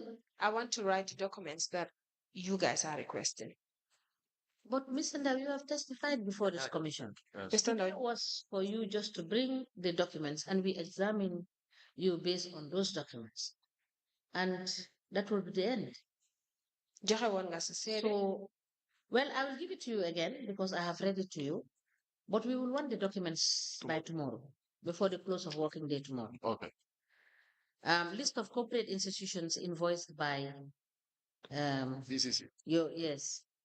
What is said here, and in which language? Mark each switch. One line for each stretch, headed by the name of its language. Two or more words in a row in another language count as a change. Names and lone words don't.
English: I want to write documents that you guys are requesting. But Mr. Ndao, you have testified before this commission. Yes. Mr. Ndaw, It was for you just to bring the documents and we examine you based on those documents. And that will be the end.
Wolof: joxe woon nga sa seede.
English: So, well, I will give it to you again because I have read it to you. But we will want the documents by tomorrow, before the close of working day tomorrow. Okay. List of corporate institutions invoiced by DCC. yes.